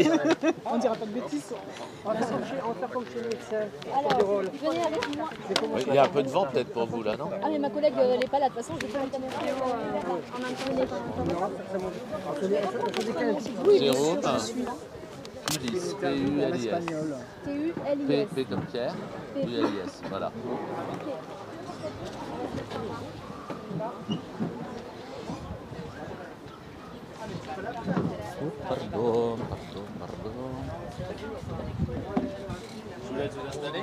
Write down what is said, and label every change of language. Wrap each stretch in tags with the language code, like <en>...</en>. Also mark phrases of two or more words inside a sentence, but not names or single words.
<fr>On ne dira pas de bêtises. On va faire fonctionner ça. Alors, venez avec moi. Il y a un peu de vent peut-être pour vous là, non? Ah mais ma collègue elle n'est pas là, de toute façon je vais faire la caméra en même temps. Jérôme. Ulysse, P-U-L-I-S. T-U-L-I-S. P comme Pierre, U-L-I-S, voilà. Pardon. Je vous laisse vous installer.</fr>